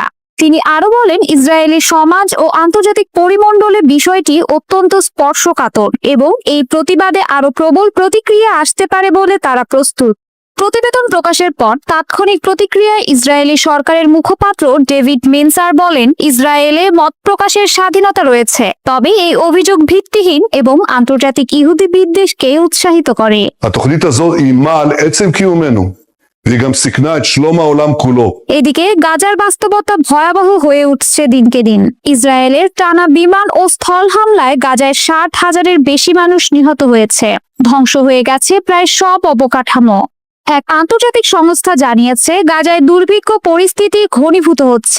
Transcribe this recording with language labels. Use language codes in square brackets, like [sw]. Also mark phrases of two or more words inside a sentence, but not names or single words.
[bn] তিনি আরো বলেন, ইসরায়েলি সমাজ ও আন্তর্জাতিক পরিমণ্ডলে বিষয়টি অত্যন্ত স্পর্শকাতর এবং এই প্রতিবাদে আরো প্রবল প্রতিক্রিয়া আসতে পারে বলে তারা প্রস্তুত। প্রতিবেদন প্রকাশের পর তাৎক্ষণিক প্রতিক্রিয়ায় ইসরায়েলি সরকারের মুখপাত্র ডেভিড মেনসার বলেন, ইসরায়েলে মত প্রকাশের স্বাধীনতা রয়েছে, তবে এই অভিযোগ ভিত্তিহীন এবং আন্তর্জাতিক ইহুদি বিদ্বেষকে উৎসাহিত করে। [he] התוכנית הזו איימה על עצם קיומנו, והיא גם סיכנה את שלום העולם כולו. [bn] এদিকে গাজার বাস্তবতা ভয়াবহ হয়ে উঠছে দিনকে দিন। ইসরায়েলের টানা বিমান ও স্থল হামলায় গাজায় 60,000-এর বেশি মানুষ নিহত হয়েছে। ধ্বংস হয়ে গেছে প্রায় সব অবকাঠামো। এক আন্তর্জাতিক সংস্থা জানিয়েছে, গাজায় দুর্ভিক্ষ পরিস্থিতি ঘনীভূত হচ্ছে।